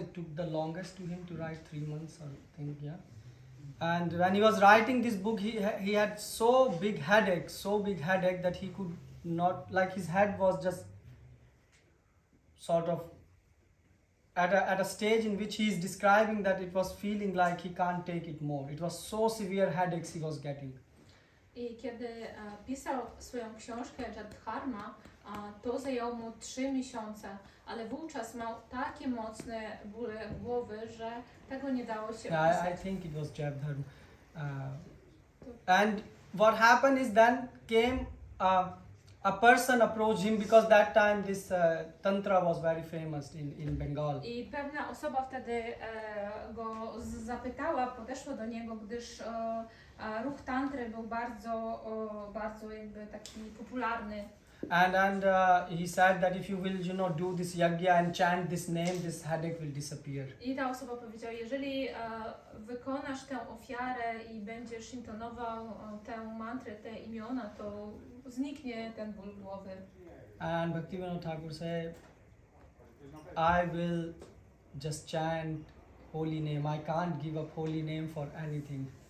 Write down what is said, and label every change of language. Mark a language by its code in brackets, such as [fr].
[en] It took the longest to him to write 3 months, I think, yeah. And when he was writing this book, he had so big headache that he could not, like his head was just sort of at a stage in which he is describing that it was feeling like he can't take it more. It was so severe headaches he was getting. [pl] I kiedy pisał swoją książkę Gadadhara, to zajęło mu 3 miesiące, ale wówczas miał takie mocne bóle głowy, że tego nie dało się opisać. [en] I think it was Gadadhara. And what happened is then came a person approached him, because that time this tantra was very famous in Bengal. [pl] I pewna osoba wtedy go zapytała, podeszła do niego, gdyż ruch tantry był bardzo jakby taki popularny. [en] And he said that if you will, do this yagya and chant this name, this headache will disappear. [pl] I ta osoba powiedziała, jeżeli wykonasz tę ofiarę i będziesz intonował tę mantrę, te imiona, to zniknie ten ból głowy. [en] And Bhaktivinoda Thakur said, I will just chant holy name. I can't give up holy name for anything.